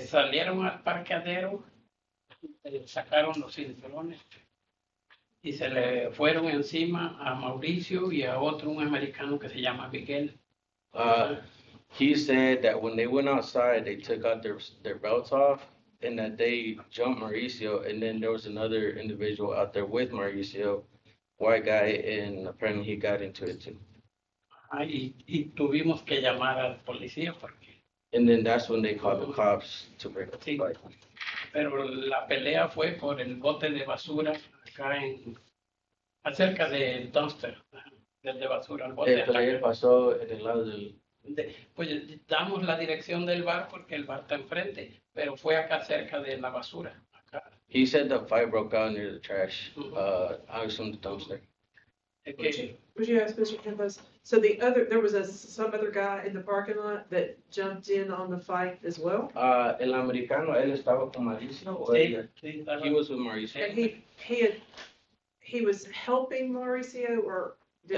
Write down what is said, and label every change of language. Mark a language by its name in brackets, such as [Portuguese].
[Spanish] Salieron al parqueadero, sacaron los cinturones y se le fueron encima a Mauricio y a otro, un americano que se llama Miguel. [English] He said that when they went outside, they took out their belts off, and that they jumped Mauricio, and then there was another individual out there with Mauricio, white guy, and apparently he got into it too. [Spanish] Y tuvimos que llamar a la policía porque. [English] And then that's when they called the cops to break up the fight. [Spanish] Pero la pelea fue por el bote de basura acá acerca del dumpster, del de basura, el bote. El pelea pasó en el lado del. Pues damos la dirección del bar porque el bar está enfrente, pero fue acá cerca de la basura. Acá. [English] He said the fight broke out near the trash. I assume the dumpster. Would you ask Mr. Campos? So there was some other guy in the parking lot that jumped in on the fight as well? [Spanish] El americano, él estaba con Mauricio, o ella? [English] He was with Mauricio. And he was helping Mauricio, or did